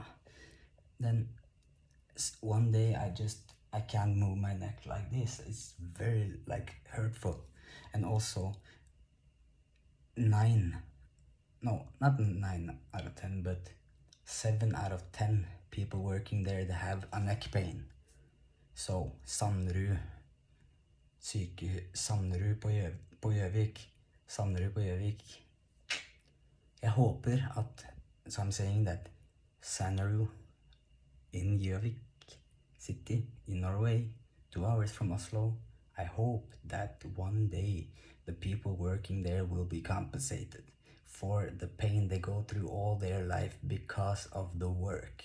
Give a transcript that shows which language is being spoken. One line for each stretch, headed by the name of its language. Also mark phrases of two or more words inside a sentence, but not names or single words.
English: Then one day I can't move my neck like this. It's very like hurtful. And also, not 9 out of 10, but 7 out of 10 people working there, they have a neck pain.
Norwegian: So Sanderud på Gjøvik. Sanderud på Gjøvik. Jeg håper at,
English: so I'm saying that Sanderud in Gjøvik city in Norway, 2 hours from Oslo, I hope that one day the people working there will be compensated for the pain they go through all their life because of the work.